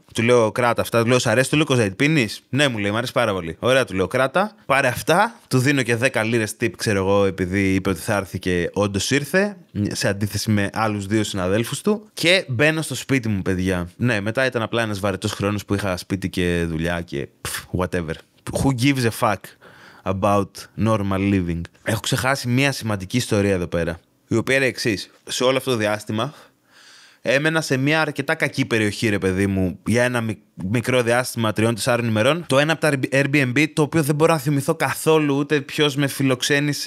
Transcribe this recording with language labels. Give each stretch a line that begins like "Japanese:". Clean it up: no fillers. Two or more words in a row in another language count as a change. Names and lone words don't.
Greek: Του λέω κράτα αυτά, του λέω σ' αρέσει το Lucozade, πίνεις? Ναι, μου λέει, μου αρέσει πάρα πολύ. Ωραία, του λέω κράτα, πάρε αυτά, του δίνω και 10 λίρες tip, ξέρω εγώ, επειδή είπε ότι θα έρθει και όντως ήρθε, σε αντίθεση με άλλους 2 συναδέλφους του. Και μπαίνω στο σπίτι μου, παιδιά. Ναι, μετά ήταν απλά ένας βαρετός χρόνος που είχα σπίτι και δουλειά και whatever.
English: Who gives a fuck about normal living.
Greek: Έχω ξεχάσει μια σημαντική ιστορία εδώ πέρα, η οποία είναι εξής. Σε όλο αυτό το διάστημα έμενα σε μια αρκετά κακή περιοχή, ρε παιδί μου, για ένα μικρό διάστημα 3-4 ημερών. Το ένα από τα Airbnb, το οποίο δεν μπορώ να θυμηθώ καθόλου ούτε ποιος με φιλοξένησε, ούτε.